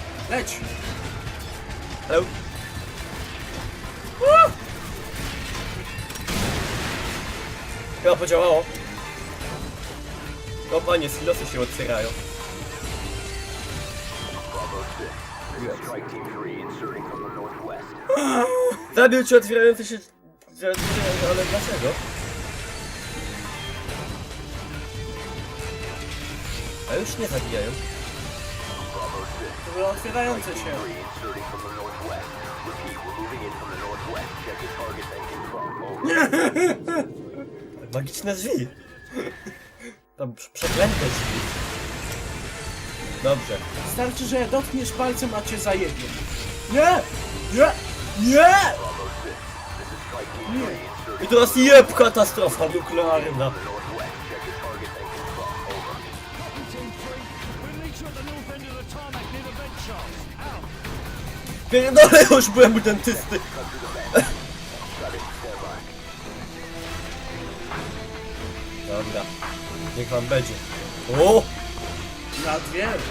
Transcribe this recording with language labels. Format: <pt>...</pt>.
<pl>Leć!</pl> <en>Hello?</en> <pl>Chyba podziałało. O panie, silosy się otwierają.</pl> <en>Strike Team 3 inserting from the northwest.</en> <pl>Zabił cię otwierający się... Ale dlaczego? A już nie zabijają. To były otwierające się.</pl> <en>Inserting from the northwest. Repeat, we're moving in from the northwest. Check the target and confirm. Over.</en> <pl>Magiczne drzwi. Tam przeklęte drzwi. Dobrze. Wystarczy, że dotkniesz palcem, a cię zajebie. Nie! Nie! Nie!</pl> <en>Bravo 6, this is Strike Team 3 inserting</en> <pl>I teraz jeb, katastrofa nuklearna.</pl> <en>northwest. Check your targets and confirm. Over. Team 3, we'll meet you at the north end of the tarmac near the vent shaft. Out.</en> <pl>Pierdolę, już byłem u dentysty.</pl> <en>Cut through the vent. Got it. Stand by.</en> <pl>Dobra, niech wam będzie. O! Na dwie.</pl>